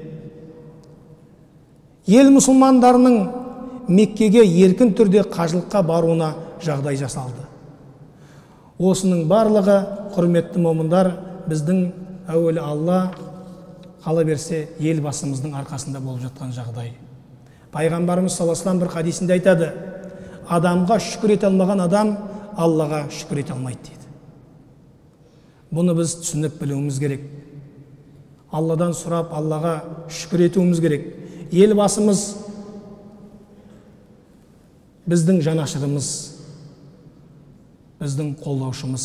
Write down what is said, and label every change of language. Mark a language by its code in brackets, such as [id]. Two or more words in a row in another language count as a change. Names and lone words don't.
[kk] Ел мұсылмандарының Меккеге еркін түрде қажылыққа баруына жағдай жасалды. Осының барлығы, құрметті момындар, біздің әуелі Алла, қала берсе елбасымыздың арқасында болып жатқан жағдай. Пайғамбарымыз [ar] صلى الله عليه وسلم [kk] бір хадисінде айтады: адамға шүкір ете алмаған адам Аллаға шүкір ете алмайды дейді. Бұны біз түсініп білуіміз керек. Алладан сұрап Аллаға шүкір етуіміз керек. Елбасымыз біздің жанашырымыз, біздің қолдаушымыз.